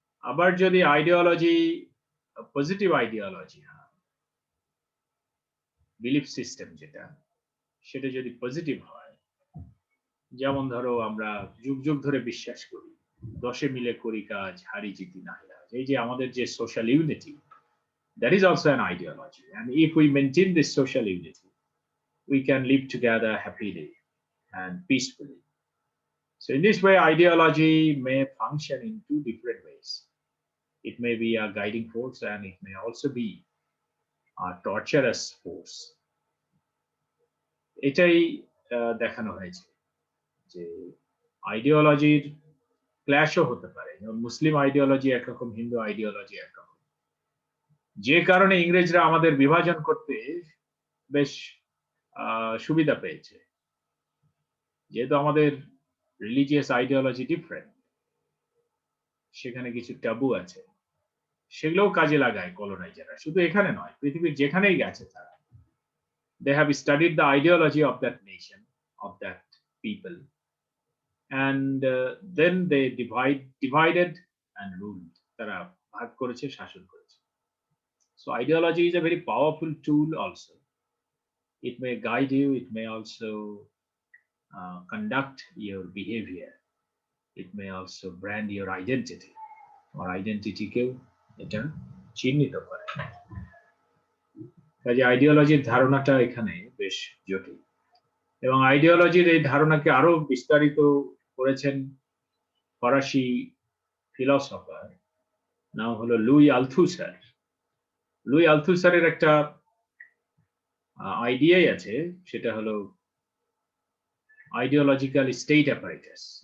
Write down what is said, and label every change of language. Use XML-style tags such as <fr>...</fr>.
<bn>আবার যদি ideology positive ideology হয়, বিলিফ সিস্টেম যেটা, সেটা যদি পজিটিভ হয়, যেমন ধরো আমরা যুগ যুগ ধরে বিশ্বাস করি 10 মিলে করি কাজ, হারি জিতি না হাজ, এই যে আমাদের যে social unity,</bn> <en>that is also an ideology, and if we maintain this social unity, we can live together happily and peacefully. So in this way, ideology may function in two different ways. It may be a guiding force and it may also be a torturous force.</en> <bn>এটাই দেখানো হয়েছে যে আইডিওলজির ক্ল্যাশও হতে পারে। মুসলিম ideology একরকম, Hindu ideology একরকম, যে কারণে ইংরেজরা আমাদের বিভাজন করতে বেশ সুবিধা পেয়েছে। যেহেতু আমাদের রিলিজিয়াস আইডিওলজি ডিফারেন্ট, সেখানে কিছু ট্যাবু আছে, সেগুলোও কাজে লাগায় কলোনাইজাররা। শুধু এখানে নয়, পৃথিবীর যেখানেই গেছে তারা,</bn> <en>they have studied the ideology of that nation, of that people, and then they divided and ruled.</en> <bn>তারা ভাগ করেছে, শাসন করেছে।</bn> <en>So ideology is a very powerful tool also. It may guide you, it may also conduct your behavior, it may also brand your identity, or identity</en> <bn>কেও এটা চিহ্নিত করে। কাজে আইডিওলজির ধারণাটা এখানে বেশ জটিল, এবং আইডিওলজির এই ধারণাকে আরো বিস্তারিত করেছেন ফরাসি ফিলসফার, নাম হলো লুই আলথুসার। লুই আলথুসারের একটা আইডিয়াই আছে, সেটা হলো আইডিওলজিক্যাল স্টেট অ্যাপারেটাস।</bn>